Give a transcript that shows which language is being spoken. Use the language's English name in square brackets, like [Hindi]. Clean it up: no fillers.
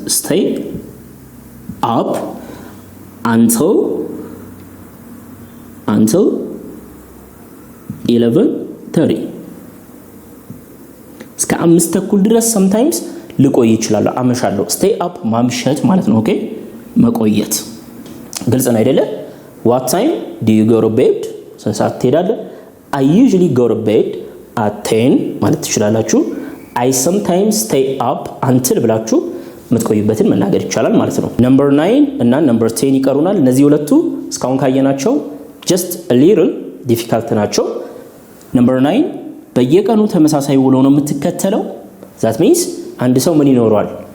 [English] stay up until 11:30 [Amharic] እስከ 5:30 ድረስ [English] sometimes [Amharic] ልቆይ ይችላል። አመሻለሁ። [English] stay up [Amharic] ማምሸት ማለት ነው። ኦኬ መቆየት ግልጽ ነው አይደለ? [English] what time do you go to bed [Amharic] ስንት ሰዓት ትሄዳለህ? [English] I usually go to bed at 10 [Amharic] ማለት ትችላላችሁ። [English] I sometimes stay up until [Amharic] ብላችሁ የምትቆዩበትን መናገር ይቻላል ማለት ነው። number 9 እና number 10 ይቀሩናል። እነዚህ ሁለቱ እስካሁን ካየናቸው [English] just a little difficult [Amharic] ናቸው። number 9 በየቀኑ ተመሳሳይ ውሎ ነው የምትከተለው። [English] that means [Amharic] አንድ ሰው ምን ይኖረዋል?